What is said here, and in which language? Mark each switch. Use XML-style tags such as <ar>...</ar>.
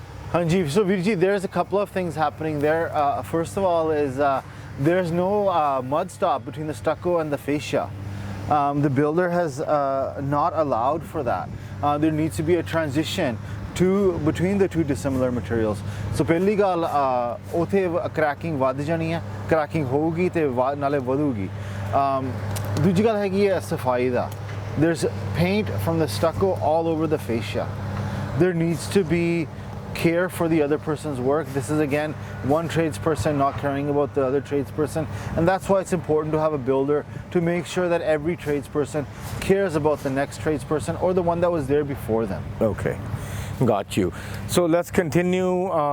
<en>Hanji, so Virji, there's a couple of things happening there. First of all is there's no mud stop between the stucco and the fascia. The builder has not allowed for that. There needs to be a transition between the two dissimilar materials.</en> <pa>So ਪਹਿਲੀ ਗੱਲ ਉਥੇ cracking ਵੱਧ ਜਾਣੀ ਹੈ cracking ਹੋਊਗੀ ਤੇ ਨਾਲੇ ਵਧੂਗੀ ਦੂਜੀ ਗੱਲ ਹੈਗੀ ਹੈ ਸਫਾਈ ਦਾ</pa> <en>there's paint from the stucco all over the fascia. There needs to be care for the other person's work. This is again one tradesperson not caring about the other tradesperson, and that's why it's important to have a builder to make sure that every tradesperson cares about the next tradesperson or the one that was there before them. Okay, got you. So let's continue.</en>